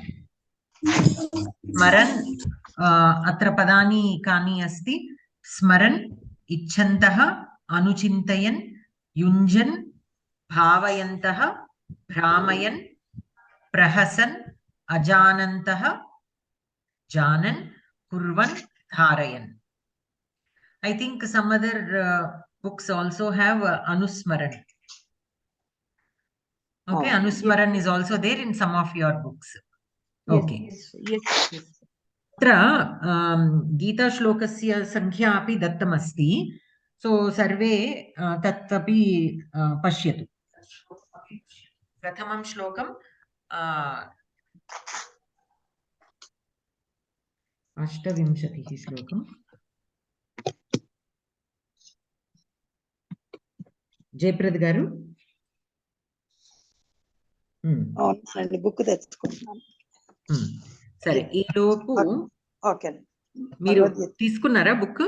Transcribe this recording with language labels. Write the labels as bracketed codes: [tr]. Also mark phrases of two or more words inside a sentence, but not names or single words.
[sa] स्मरन् अत्र पदानि कानि अस्ति. स्मरन्, इच्छन्तः, अनुचिन्तयन्, युञ्जन्, भावयन्तः, भ्रामयन्, प्रहसन्, अजानन्तः, जानन्, कुर्वन्, धारयन्. [en] I think some other books also have Anusmaran. Okay, Anusmaran is also there in some of your books. Okay. Yes. [sa] अत्र गीता श्लोकस्य संख्या अपि दत्तम् अस्ति. So सर्वे तत् अपि पश्यतु. प्रथमम् श्लोकम् अष्टाविंशतिः श्लोकम्. [te] జయప్రద్ గారు బుక్ తెచ్చుకుంటున్నాను. సరే, ఈ లోపు ఓకే మీరు తీసుకున్నారా బుక్?